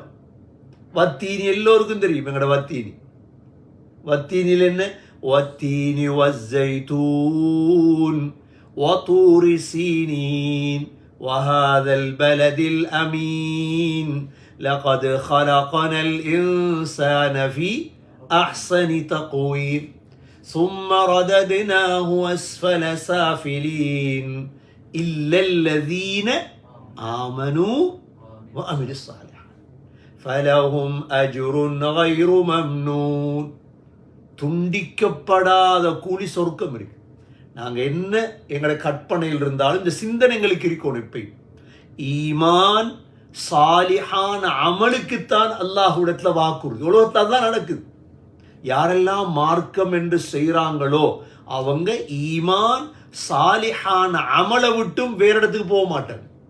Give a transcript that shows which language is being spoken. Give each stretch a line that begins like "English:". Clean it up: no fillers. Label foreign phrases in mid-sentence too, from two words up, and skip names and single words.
Tamil: வத்தீனி எல்லோருக்கும் தெரியும், எங்கட வத்தீனி. வத்தீனில் என்ன?
Arabic: والتين والزيتون وطور سينين وهذا البلد الأمين لقد خلقنا الإنسان في أحسن تقويم ثم رددناه أسفل سافلين إلا الذين آمنوا وعملوا الصالحات فلهم أجر غير ممنون.
Tamil: துண்டிக்கப்படாத கூலி சொர்க்கம் இருக்கு. நாங்கள் என்ன எங்களை கற்பனையில் இருந்தாலும் இந்த சிந்தனைகளுக்கு இருக்கணும். இப்ப ஈமான் சாலிஹான அமலுக்குத்தான் அல்லாஹ்விடத்துல வாக்குறுதி. உலகத்தால் தான் நடக்குது. யாரெல்லாம் மார்க்கம் என்று செய்கிறாங்களோ அவங்க ஈமான் சாலிஹான அமலை விட்டும் வேற இடத்துக்கு போக மாட்டாங்க.